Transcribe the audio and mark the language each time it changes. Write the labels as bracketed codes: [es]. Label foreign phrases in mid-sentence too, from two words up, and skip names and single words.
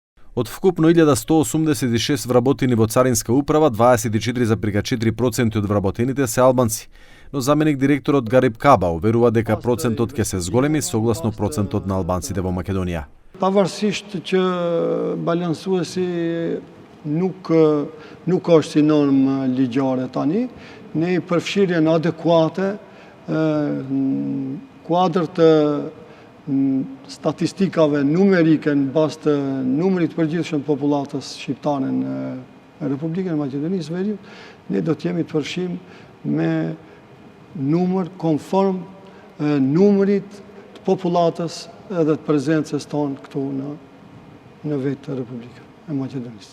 [mk] Од вкупно 1186 вработени во Царинска управа, 24,4% од вработените се албанци, но заменик директорот Гариб Каба уверува дека процентот ќе се зголеми согласно процентот на албанците во Македонија. [sq] Pavarësisht që balansuesi nuk është si normë ligjare tani, ne përfshirjen adekuate kuadër të statistikave numerike në bazë të numrit përgjithshëm popullatës shqiptare në Republikën e Maqedonisë Veriut, ne do të jemi të përfshim me numër konform numrit të popullatës edhe të prezencës tonë këtu në vetë të Republikën e Maqedonisë.